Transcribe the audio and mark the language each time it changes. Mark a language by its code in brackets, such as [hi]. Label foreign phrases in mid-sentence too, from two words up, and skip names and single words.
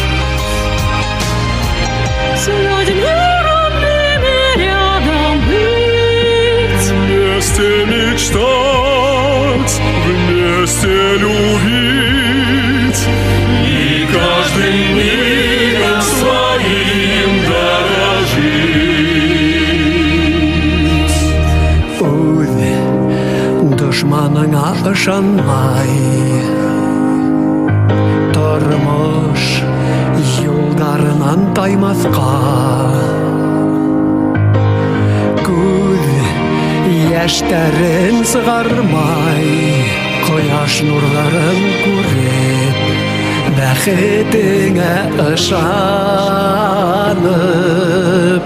[ru] С людьми родными рядом быть. Вместе мечтать, вместе любить, и каждым мигом своим дорожить. [ba] Үҙ дошманыңа ышанмай, тормош юлдарынан таймаҫҡа. Күҙ йәштәрен сығармай, ҡояш нурҙарын күреп, бәхетеңә ышанып.